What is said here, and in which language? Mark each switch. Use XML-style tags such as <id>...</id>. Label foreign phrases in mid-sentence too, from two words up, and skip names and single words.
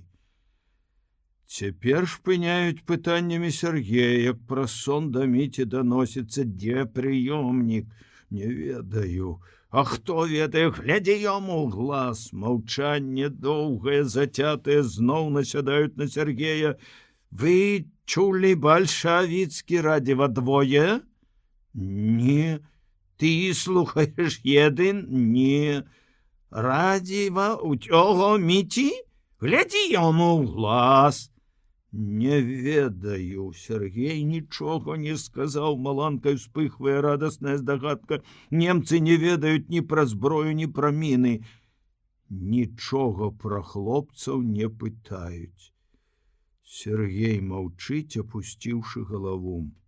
<be>Цяпер шпыняюць пытаннямі Сергея, як праз сон да Міці даносіцца, дзе прыёмнік. Не ведаю. А хто ведае, глядзі яму ў глаз. Маўчанне доўгае, зацятае, зноў насядаюць на Сергея. Вы чулі бальшавіцкі радзіва двое?</be> <uk>Не. Ти слухаєш єдин? Ні. Радіва у цього Міці? Гляді йому в глаз.</uk> <be>Не ведаю. Сергей нічого не сказаў. Маланкай успыхвае радасная здагадка. Немцы не ведаюць ні пра зброю, ні пра міны. Нічога пра хлопцаў не пытаюць. Сергей маўчыць, апусціўшы галаву.</be>